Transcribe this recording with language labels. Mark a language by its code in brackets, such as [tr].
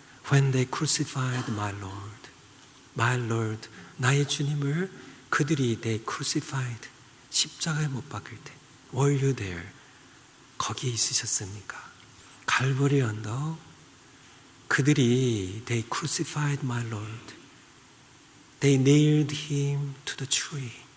[en] When they crucified my Lord. My Lord, [ko] 나의 주님을 그들이 [en] they crucified, [ko] 십자가에 못 박을 때 [en] Were you there? [ko] 거기에 있으셨습니까? 갈보리 언덕, 그들이 [en] they crucified my Lord. They nailed him to the tree.